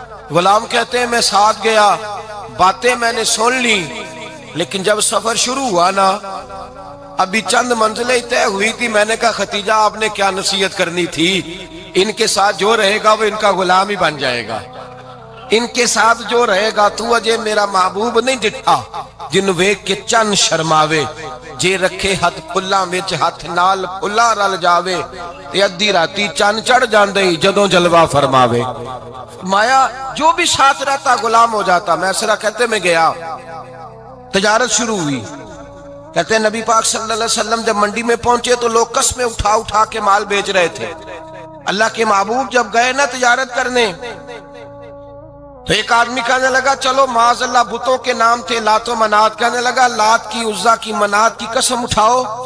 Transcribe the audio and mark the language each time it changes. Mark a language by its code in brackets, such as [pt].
[ur] غلام کہتے ہیں میں ساتھ گیا, باتیں میں نے سن لی, لیکن جب سفر شروع ہوا نا ابھی چند منزلیں طے ہوئی تھی. میں نے کہا خدیجہ آپ نے کیا نصیحت کرنی تھی, ان کے ساتھ جو رہے گا وہ ان کا غلام ہی بن جائے گا, ان کے ساتھ جو رہے گا. [pa] تو اجے میرا محبوب نہیں ڈٹھا جن ویک کے چن شرماوے, جے رکھے ہاتھ پلاں وچ ہاتھ نال پلا رل جاوے, تے ادھی راتی چن چڑھ جاندے جدوں جلوہ فرماوے. [ur] فرمایا جو بھی ساتھ رہتا غلام ہو جاتا. میسرہ کہتے میں گیا, تجارت شروع ہوئی. کہتے ہیں نبی پاک صلی اللہ علیہ وسلم جب منڈی میں پہنچے تو لوگ قسمیں اٹھا اٹھا کے مال بیچ رہے تھے. اللہ کے محبوب جب گئے نا تجارت کرنے تو ایک آدمی کہنے لگا چلو معاذ اللہ بتوں کے نام تھے لات و منات, کہنے لگا لات کی, عزا کی, منات کی قسم اٹھاؤ.